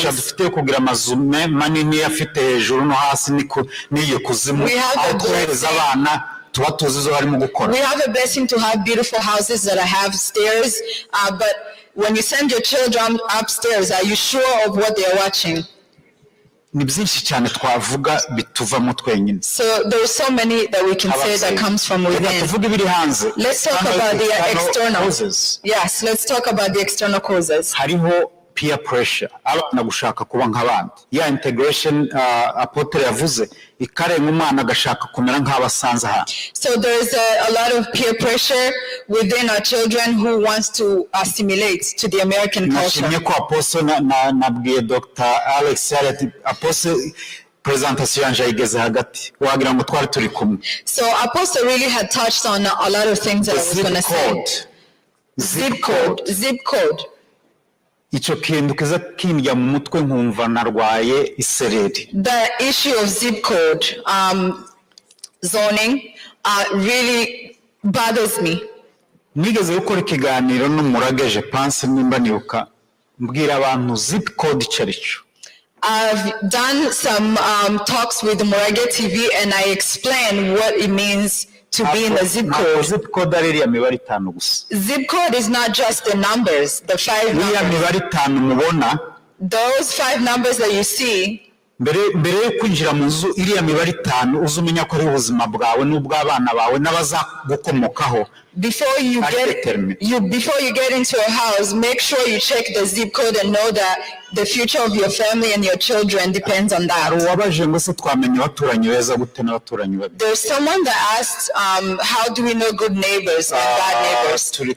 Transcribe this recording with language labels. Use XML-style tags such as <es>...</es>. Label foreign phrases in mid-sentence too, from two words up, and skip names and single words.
<en>We have a blessing to have beautiful houses that have stairs, but when you send your children upstairs, are you sure of what they are watching? So there are so many that we can say that comes from within. Let's talk about the external. Yes, let's talk about the external causes. peer pressure,</en> <rw>abana gushaka kuba nk'abandi. Ya integration Apotre yavuze ikarenga umwana agashaka kumera nk'abasanze hano.</rw> <en>So there's a lot of peer pressure within our children who wants to assimilate to the American culture.</en> <rw>Nashimye ko Apostle nabwiye Dr. Alex Yarati Apostle presentation yanje igeze hagati wagira ngo twari turi kumwe.</rw> <en>So Apostle really had touched on a lot of things that I was going to say. Zip code.</en> <rw>Icyo kintu kiza kindya mu mutwe nkumva narwaye isereri.</rw> <en>The issue of zip code zoning really bothers me.</en> <rw>Nigeze gukora ikiganiro n'umurageje Pense nimba nibuka mbwira abantu</rw> <en>zip code</en> <rw>icarico.</rw> <en>I've done some talks with Murage TV and I explain what it means to be in the zip code. Zip code</en> <rw>ari ya mibare 5 gusa.</rw> <en>Zip code is not just the numbers, the 5 numbers.</en> <rw>Ya mibare 5 mubona.</rw> <en>Those 5 numbers that you see.</en> <rw>Mbere yo kwinjira mu nzu iriya mibare 5 uzumenya ko ari ubuzima bwawe n'ubw'abana bawe n'abaza gukomokaho.</rw> <en>Before you get into a house, make sure you check the zip code and know that the future of your family and your children depends on that. There's someone that asked, how do we know good neighbors and bad neighbors?</en>